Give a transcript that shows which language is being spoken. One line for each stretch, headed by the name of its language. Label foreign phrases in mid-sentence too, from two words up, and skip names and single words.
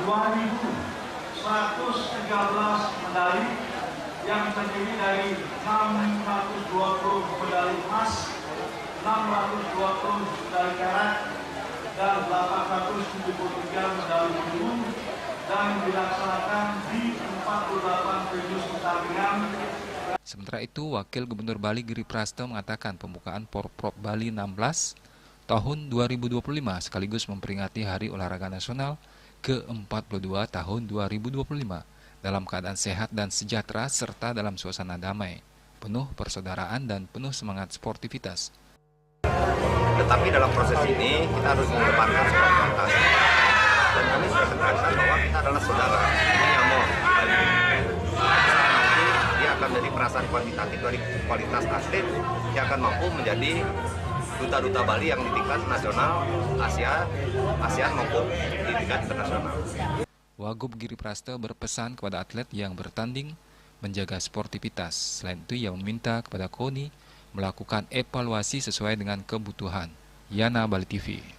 Indonesian: 2.113 medali yang terdiri dari 620 medali emas, 620 medali perak, dan 873 medali perunggu, dan dilaksanakan di 48 venue pertandingan. Sementara itu, Wakil Gubernur Bali Giri Praste mengatakan pembukaan Porprov Bali 16 tahun 2025 sekaligus memperingati Hari Olahraga Nasional ke-42 tahun 2025 dalam keadaan sehat dan sejahtera serta dalam suasana damai, penuh persaudaraan dan penuh semangat sportivitas. Tetapi dalam proses ini kita harus mengedepankan sportivitas. Dan kami sudah tekankan bahwa kita adalah saudara, semuanya mau. Nanti dia akan menjadi perasaan kuantitatif dari kualitas atlet yang akan mampu menjadi duta-duta Bali yang di tingkat nasional, ASEAN maupun di tingkat internasional. Wagub Giri Praste berpesan kepada atlet yang bertanding menjaga sportivitas. Selain itu, ia meminta kepada KONI melakukan evaluasi sesuai dengan kebutuhan. Yana, Bali TV.